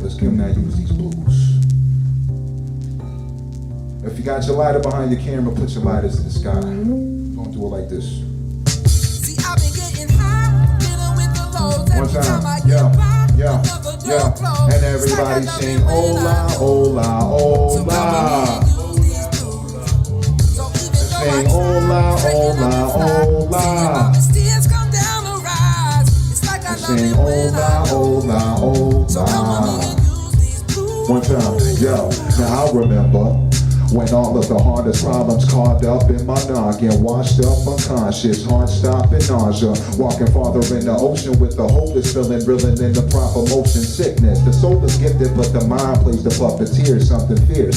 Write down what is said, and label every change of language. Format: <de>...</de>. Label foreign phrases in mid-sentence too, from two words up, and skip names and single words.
<en>Let's give them that use these blues. If you got your lighter behind your camera, put your lighters in the sky. We're gonna do it like this. See, I've been getting high, dealing with the lows. One Every time. I get by, another door Yeah. closed. And everybody sing</en> <es>hola, hola, hola. Sing hola, hola, hola. Sing hola, hola, hola.</es> <en>One time, yo. Now I remember when all of the hardest problems carved up in my noggin, washed up unconscious, heart stopping nausea, walking farther in the ocean with the hopeless feeling, reeling in the proper motion sickness. The soul is gifted, but the mind plays the puppeteer, something fierce.</en>